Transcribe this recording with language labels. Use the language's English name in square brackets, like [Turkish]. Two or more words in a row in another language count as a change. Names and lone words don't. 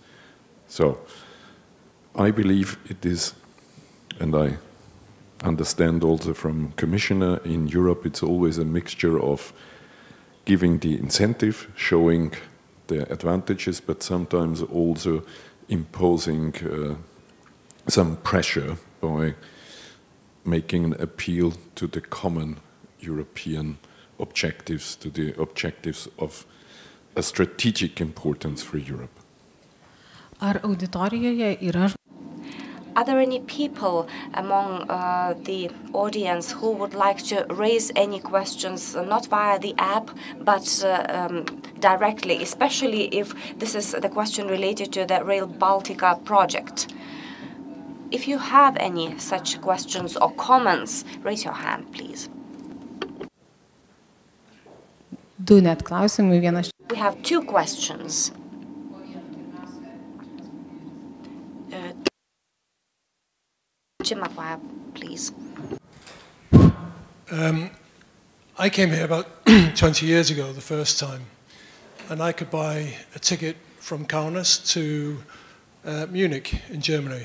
[English] So I believe it is, and I understand also from Commissioner, in Europe it's always a mixture of giving the incentive, showing the advantages, but sometimes also imposing some pressure by making an appeal to the common European objectives, to the objectives of a strategic importance for Europe. [Lithuanian] Ar auditorijoje yra [English] Are there any people among the audience who would like to raise any questions, not via the app, but directly, especially if this is the question related to the Rail Baltica project? If you have any such questions or comments, raise your hand, please. [Lithuanian] du net klausimai, vienas. [English] We have two questions. Please. I came here about 20 years ago, the first time, and I could buy a ticket from Kaunas to Munich in Germany.